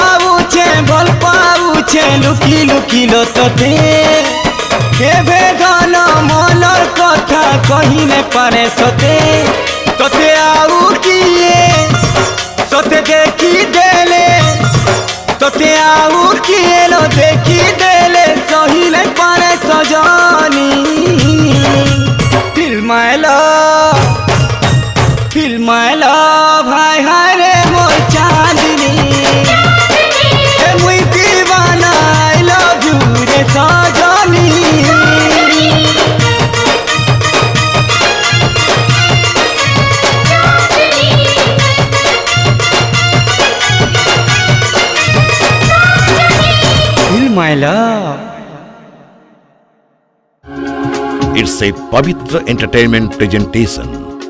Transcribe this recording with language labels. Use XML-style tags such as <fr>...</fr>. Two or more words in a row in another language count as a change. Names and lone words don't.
<or>ପାଉଛେ ଲୁକି ଲୁକି ଲୋ ତୋତେ କେ ବେଦନ ମନର କଥା କହି ନେ ପାରେ ସତେ ତୋତେ ଆଉ କିଏ ସତେ ଦେଖି ଦେଲେ ତୋତେ ଆଉ କିଏ ଲୋ ଦେଖି ଦେଲେ ସହିଲେ ପାରେ ସଜନୀ</or> <en>feel my love</en> <or>ହାୟ ହାୟ ରେ ମୋର ଚାନ୍ଦନୀ ଏ ମୁଇ ଦିୱାନା</or> <en>I love you</en> <or>ରେ ସଜନୀ</or> <en>feel my love. It's a Pavitra Entertainment presentation.</en>